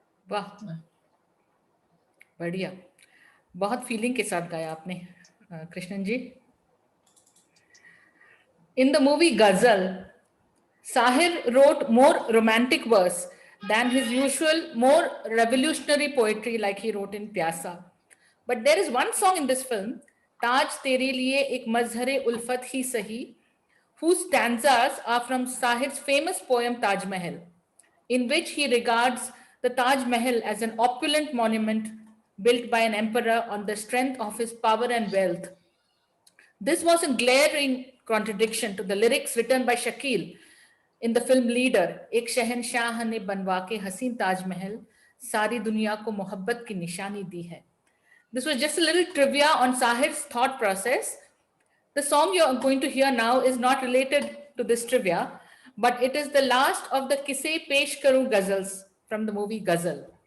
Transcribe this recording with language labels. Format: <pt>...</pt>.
<hi>वाह, बढ़िया, बहुत फीलिंग के साथ गाया आपने कृष्णन जी.</hi> <en>In the movie Ghazal, Sahir wrote more romantic verse than his usual more revolutionary poetry like he wrote in Pyasa. But there is one song in this film, Taj Tere Liye Ek Mazhar-e Ulfat Hi Sahi, whose stanzas are from Sahir's famous poem Taj Mahal, in which he regards the Taj Mahal as an opulent monument built by an emperor on the strength of his power and wealth. This was in glaring contradiction to the lyrics written by Shakil in the film Leader,</en> <hi>एक शहनशाह ने बनवा के हसीन ताजमहल सारी दुनिया को मोहब्बत की निशानी दी है.</hi> <en>This was just a little trivia on Sahir's thought process. The song you're going to hear now is not related to this trivia, but it is the last of the Kise Pesh Karu ghazals from the movie Ghazal.</en>